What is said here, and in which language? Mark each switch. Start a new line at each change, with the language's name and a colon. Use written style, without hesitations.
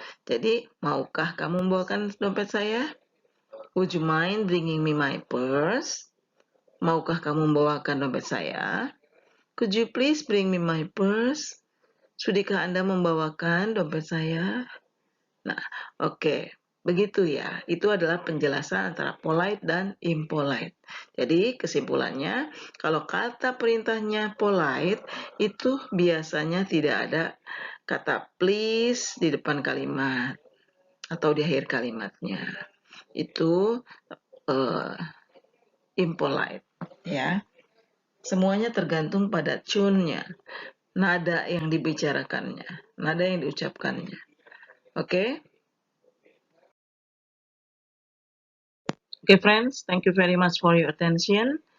Indonesian: Jadi, maukah kamu membawakan dompet saya?
English: Would you mind bringing me my purse?
Indonesian: Maukah kamu membawakan dompet saya?
English: Could you please bring me my purse?
Indonesian: Sudikah Anda membawakan dompet saya? Nah, oke. Begitu ya. Itu adalah penjelasan antara polite dan impolite. Jadi, kesimpulannya, kalau kata perintahnya polite, itu biasanya tidak ada kata please di depan kalimat atau di akhir kalimatnya. Itu impolite, ya. Semuanya tergantung pada tune-nya, nada yang dibicarakannya, nada yang diucapkannya. Oke?
English: Okay, friends, thank you very much for your attention.